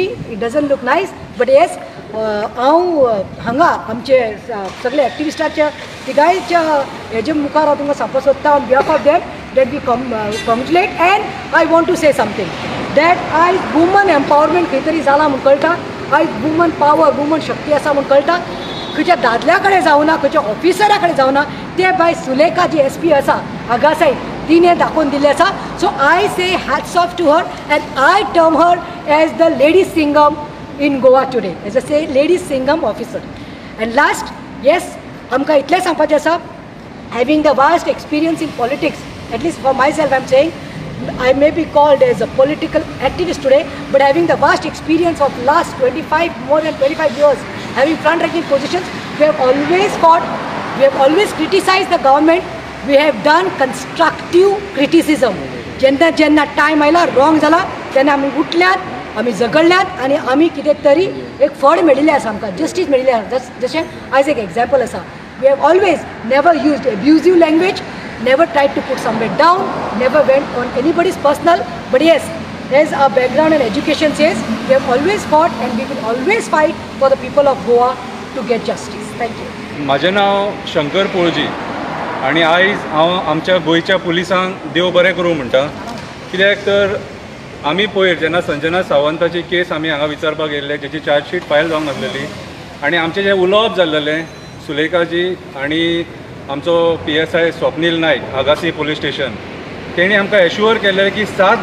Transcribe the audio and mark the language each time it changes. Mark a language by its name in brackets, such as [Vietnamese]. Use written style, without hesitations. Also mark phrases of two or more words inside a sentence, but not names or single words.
[English] It doesn't look nice. But yes, [Konkani] हांव हांगा आमचे सगळे एक्टिविस्टाच्या तिगायच्या हेजे मुखार हांव तुमकां सांगपाक सोदता [English] on behalf of them that we congratulate and I want to say something that आयज woman empowerment [Konkani] खंय तरी जाला म्हूण कळटा आयज [English] woman power woman [Konkani] शक्ती आसा म्हूण कळटा खंयच्या दादल्या कडेन जावना खंयच्या ऑफिसरा कडेन जावना ते बाय सुलेखा जी SP आसा आगासाय तिने दाखोवन दिल्लें आसा [English] so I say hats off to her and I term her as the lady Singham in Goa today as a say ladies Singham officer. And last, yes, [Konkani] आमकां इतलें सांगपाचें आसा [English] having the vast experience in politics, at least for myself I'm saying I may be called as a political activist today, but having the vast experience of last more than 25 years having front ranking positions, we have always fought, we have always criticized the government, we have done constructive criticism. [Konkani] जेन्ना टायम आयला रॉंग जाला तेन्ना आमी उठल्यात आमी झगडल्यात आनी आमी कितें तरी एक फळ मेळिल्लें आसा आमकां जस्टीस मेळिल्लें आसा जशें आयज एक एग्जाम्पल आसा [English] we have always never used abusive language never tried to put somewhere down never went on anybody's personal but yes as a background and education says we have always fought and we will always fight for the people of Goa to get justice thank you [Konkani] म्हाजें नांव शंकर पोळजी आनी आयज हांव आमच्या गोंयच्या पुलिसांक देव बरें करूं म्हणटा कित्याक तर आमी पयर जेन्ना संजना सावंताची केस आमी हांगा विचारपाक गेल्ले जेची [English] chargesheet file [Konkani] जावंक नासलेली आनी आमचें जें उलोवप जाल्लें सुलेखाजी आनी आमचो PSI स्वप्नील नायक आगासी पुलीस स्टेशन तेणी आमकां एश्युअर केलें की 7